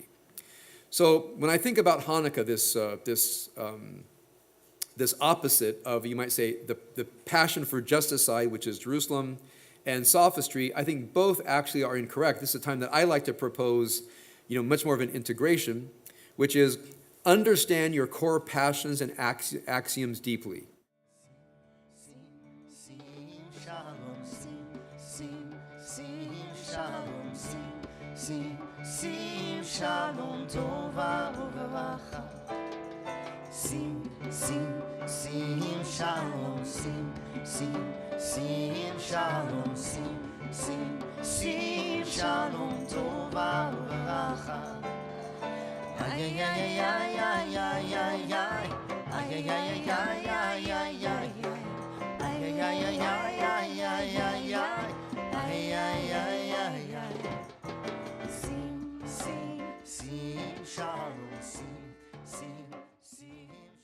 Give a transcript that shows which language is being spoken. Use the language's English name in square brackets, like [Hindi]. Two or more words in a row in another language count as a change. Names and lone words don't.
[English] So when I think about Hanukkah, this opposite of, you might say, the passion for justice side, which is Jerusalem, and sophistry, I think both actually are incorrect. This is a time that I like to propose, much more of an integration, which is understand your core passions and axioms deeply. [Hebrew] שלום טובה וברכה. שים שלום, שים שלום, שים שלום טובה וברכה. Ay ay ay ay ay ay ay ay ay ay ay ay ay ay ay ay ay ay ay ay. שים שלום, שים